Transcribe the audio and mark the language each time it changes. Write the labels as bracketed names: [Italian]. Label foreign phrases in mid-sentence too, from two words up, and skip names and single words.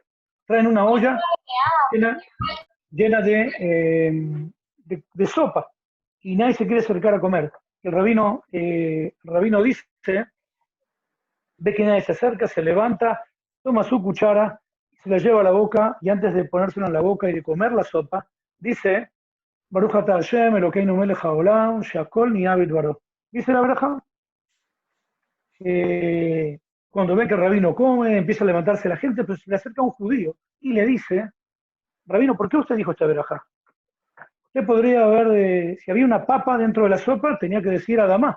[Spanish] Traen una olla llena de sopa y nadie se quiere acercar a comer. El rabino dice, ve que nadie se acerca, se levanta, toma su cuchara, se la lleva a la boca y antes de ponérsela en la boca y de comer la sopa, dice, [Hebrew] ברוך אתה השם אלקינו מלך העולם שהכל נהיה בדברו. [Spanish] Dice la braja, cuando ve que el rabino come, empieza a levantarse la gente, pero se le acerca un judío y le dice, rabino, ¿por qué usted dijo esta braja? Usted podría haber, si había una papa dentro de la sopa, tenía que decir Adamá.